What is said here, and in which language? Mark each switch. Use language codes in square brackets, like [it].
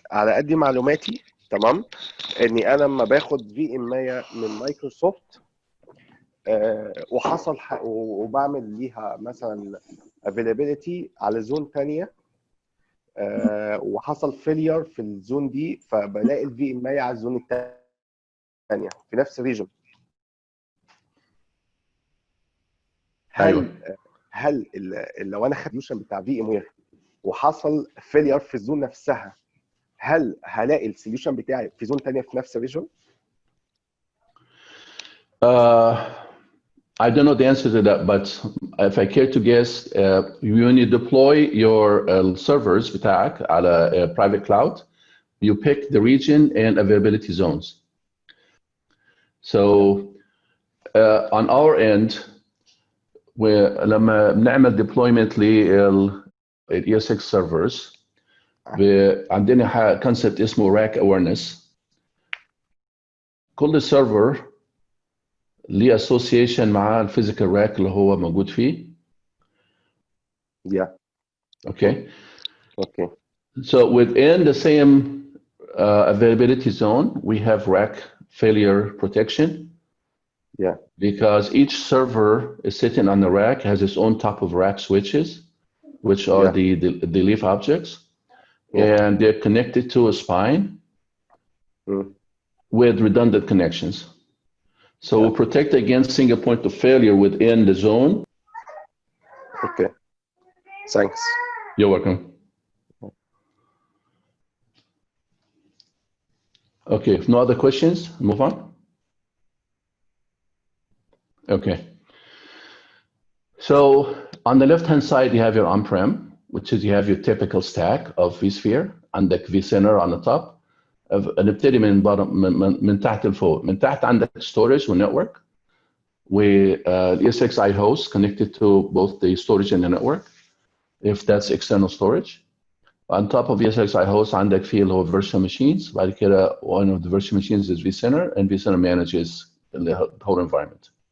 [ar] على قد معلوماتي تمام، اني انا لما باخد في ام من مايكروسوفت وحصل وبعمل ليها مثلا availability على زون ثانيه وحصل فيلير في الزون دي، فبلاقي الفي ام على الزون الثانيه في نفس الريجن. هل لو انا خدت السوليوشن بتاع في ام وير وحصل فيلير في الزون نفسها، هل هلاقي السوليوشن بتاعي في زون ثانيه في نفس الريجن؟ [en] I don't know the answer to that, but if I care to guess, when you deploy your servers [ar] بتاعك [en] على private cloud, you pick the region and availability zones. So on our end, [ar] لما بنعمل [en] deployment لل ES6 servers, [ar] عندنا [en] concept [ar] اسمه [en] rack awareness. [ar] كل server ليه association مع الفيزيكال راك اللي هو موجود فيه. [en] Yeah. Okay. Okay. So within the same availability zone, we have rack failure protection. Yeah. Because each server is sitting on the rack, has its own top of rack switches, which are the leaf objects, and they're connected to a spine with redundant connections. So we'll protect against single point of failure within the zone. Okay. Thanks. You're welcome. Okay, if no other questions, move on. Okay. So on the left-hand side, you have your on-prem, which is you have your typical stack of vSphere, [ar] عندك [en] vCenter on the top. [ar] نبتدي من تحت لفوق. من تحت عندك storage ونتورك [en] the ESXi host connected to both the storage and the network, if that's external storage. On top of ESXi host, [ar] عندك فيه اللي هو [en] virtual machines. [ar] بعد كده [en] one of the virtual machines is vCenter, and vCenter manages the whole environment.